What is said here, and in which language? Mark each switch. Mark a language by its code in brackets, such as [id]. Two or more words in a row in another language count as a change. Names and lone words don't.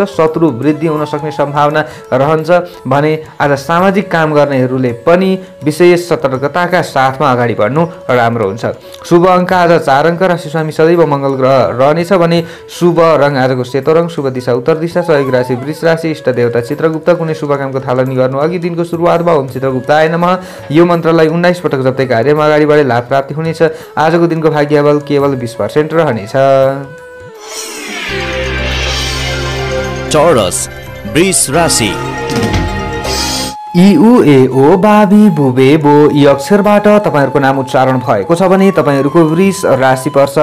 [ne] शत्रु वृद्धि हुन सक्ने सम्भावना रहन्छ भने आज सामाजिक काम गर्नेहरूले पनि विशेष सतर्कताका साथमा अगाडि बढ्नु राम्रो हुन्छ। शुभ अङ्क आज 4 अङ्क। राशि स्वामी सदैव मङ्गल ग्रह रहनेछ भने शुभ रङ आजको सेतो रङ। शुभ दिशा उत्तर दिशा। सहयोग राशि वृष राशि। इष्ट देवता चित्रगुप्त। कुनै शुभ कामको थालनी गर्नु अघि दिनको सुरुवातमा [sa] ओम चित्रगुप्ताय नमः [ne] यो मन्त्रलाई 19 पटक जप्दै कार्यमा अगाडि बढे लाभ प्राप्ति हुनेछ। आजको दिनको भाग्यबल केवल 20% रहनेछ। टोरस वृष राशि। इ उ ए ओ बाबी बुबे बो यी अक्षरबाट तपाईँहरूको नाम उच्चारण भएको छ भने तपाईँहरूको वृष राशि पर्छ।